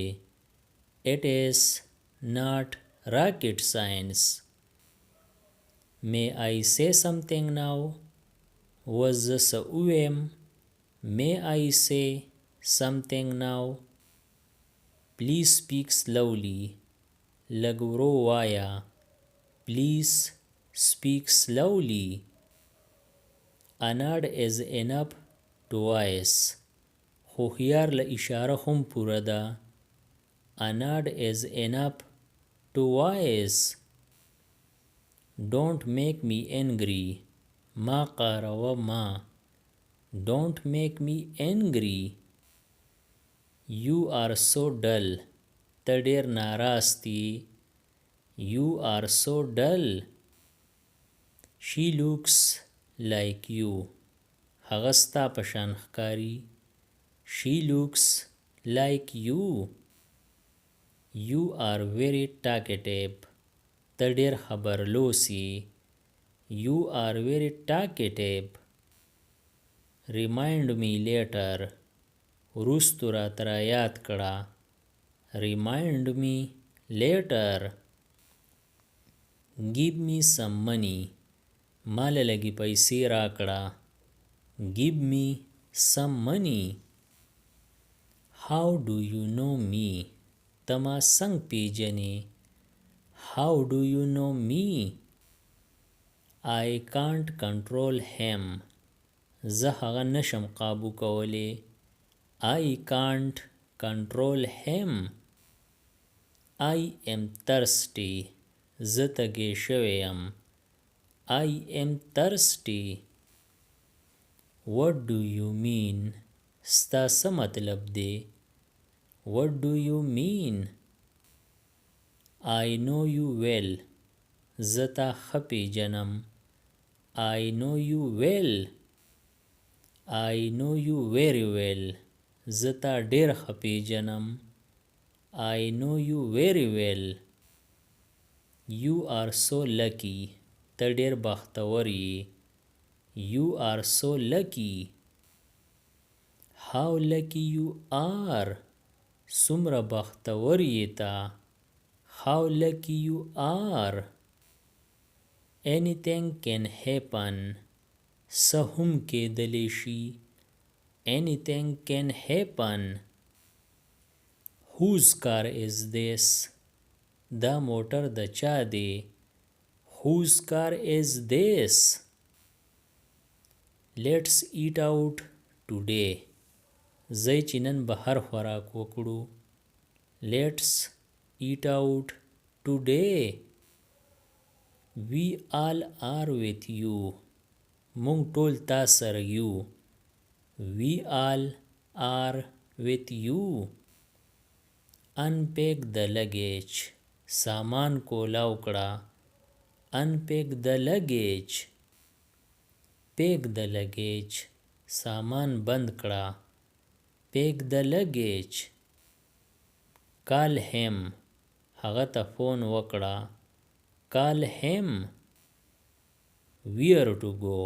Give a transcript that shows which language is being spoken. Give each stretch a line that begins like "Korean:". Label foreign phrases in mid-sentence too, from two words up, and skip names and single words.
English: It is not rocket science. May I say something now?
Pashto: وز زه څه ووایم؟
English: May I say something now? Please speak slowly.
Pashto: لږ ورو وایه.
English: Please speak slowly. A nod is enough twice.
Pashto: هوښیار له اشاره هم پوره ده.
English: A nod is enough twice. Don't make me angry.
Pashto: ما قاروه ما.
English: Don't make me angry. You are so dull.
Pashto: ته ډېر ناراستی.
English: You are so dull. She looks like you.
Pashto: هغه ستا په شان ښکاري.
English: She looks like you. You are very talkative.
Pashto: ته ډېر خبرلوسی.
English: You are very talkative. Remind me later.
Pashto: وروستو راته رایاد کړه.
English: Remind me later. Give me some money.
Pashto: ماله لږې پیسې راکړه.
English: Give me some money. How do you know me?
Pashto: ته ما څنګه پیژنې؟
English: How do you know me? I can't control him.
Pashto: زه هغه نشم قابو کولی.
English: I can't control him. I am thirsty.
Pashto: زه تږی شوی یم.
English: I am thirsty. What do you mean?
Pashto: ستا څه مطلب دی؟
English: What do you mean? I know you well.
Pashto: زه تا ښه پیژنم.
English: I know you well. I know you very well.
Pashto: زه تا ډېر ښه پیژنم.
English: I know you very well. You are so lucky.
Pashto: ته ډېر بختور یې.
English: You are so lucky. How lucky you are.
Pashto: څومره بختور یې ته.
English: How lucky you are. Anything can happen.
Pashto: څه هم کیدلی شي.
English: Anything can happen. Whose car is this?
Pashto: دا موټر د چا دی؟
English: Whose car is this? Let's eat out today.
Pashto: ځئ چې نن بهر خوراک وکړو.
English: Let's eat out today. We all are with you.
Pashto: مونږ ټول تا سره یو.
English: We all are with you. Unpack the luggage.
Pashto: سامان کولاو کړه.
English: Unpack the luggage. Pack the luggage.
Pashto: سامان بند کړه.
English: Pack the luggage. Call him.
Pashto: هغه ته فون وکړه.
English: Call him. Where to go.